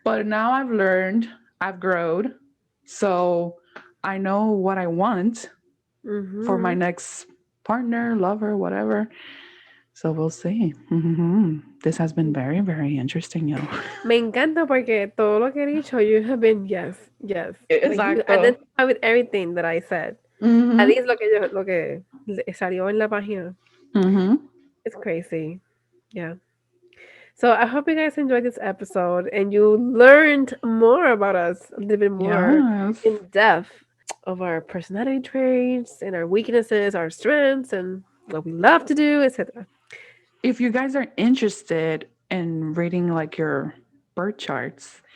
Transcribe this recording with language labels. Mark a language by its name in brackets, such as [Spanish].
[English] But now I've learned, I've grown. So I know what I want for my Ujú. next partner, lover, whatever. So we'll see. This has been very, very interesting, yo. [Spanish] Me encanta porque todo lo que he dicho, [English] you have been yes, yes. Like you [Spanish] Exacto. [English] identify with everything that I said. At Mm-hmm. [Spanish] least lo que salió en la página. Mm-hmm. [English] It's crazy. Yeah. So I hope you guys enjoyed this episode and you learned more about us, a little bit more Yes. in depth of our personality traits and our weaknesses, our strengths, and what we love to do, etc. If you guys are interested in reading like your birth charts,